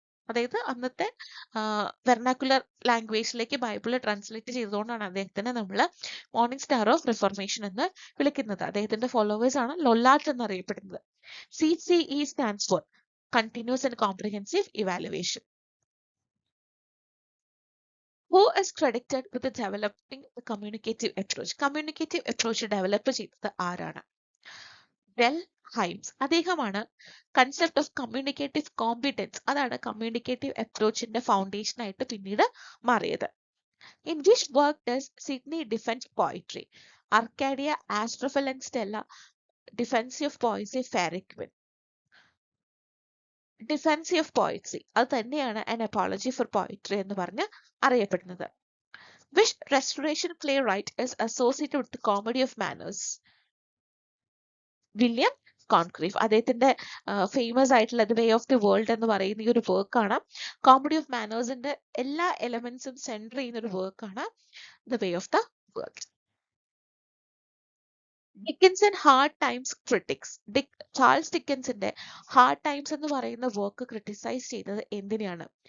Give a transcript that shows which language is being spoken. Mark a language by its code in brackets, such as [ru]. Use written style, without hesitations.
[ml] അതായത് അന്നത്തെ വെർനാക്കുലർ ലാംഗ്വേജിലേക്ക് Bible translate ചെയ്തുകൊണ്ടാണ് അദ്ദേഹത്തിനെ നമ്മൾ മോർണിംഗ് സ്റ്റാർ ഓഫ് റിഫോർമേഷൻ എന്ന് വിളിക്കുന്നത്. അദ്ദേഹത്തിന്റെ ഫോളോവേഴ്സ് ആണ് ലൊല്ലാട്ട് എന്നറിയപ്പെടുന്നത്. [en] CCE stands for continuous and comprehensive evaluation. Who is credited with developing the communicative approach? [ml] Communicative approach develop ചെയ്തത് ആരാണ്? Del hymns. അദ്ദേഹമാണ് കൺസെപ്റ്റ് ഓഫ് കമ്മ്യൂണിക്കേറ്റീവ് കോമ്പിറ്റൻസ്, അതാണ് കമ്മ്യൂണിക്കേറ്റീവ് അപ്രോച്ചിന്റെ ഫൗണ്ടേഷൻ ആയിട്ട് പിന്നീട് മാറിയത്. [en] In which work does Sydney defend poetry? Arcadia, Astrophel and Stella, Defense of Poesy, Fairy Queen. [ml] Defense of Poetry, അത് തന്നെയാണ് an apology for poetry എന്ന് പറഞ്ഞ് അറിയപ്പെടുന്നത്. [en] Which restoration playwright is associated with the comedy of manners? [ml] William കോൺക്രീവ്. അദ്ദേഹത്തിന്റെ famous ആയിട്ടുള്ള the way of the world എന്ന് പറയുന്ന ഈ ഒരു വർക്കാണ്. കോമഡി ഓഫ് മാനേഴ്സിന്റെ എല്ലാ എലമെന്റ്സും സെൻറ്റർ ചെയ്യുന്ന ഒരു വർക്കാണ് the way of the world. Dickens and hard times critics. Charles ഡിക്കൻസിന്റെ hard times എന്ന് പറയുന്ന വർക്ക് ക്രിട്ടിസൈസ് ചെയ്തത് എന്തിനാണ്?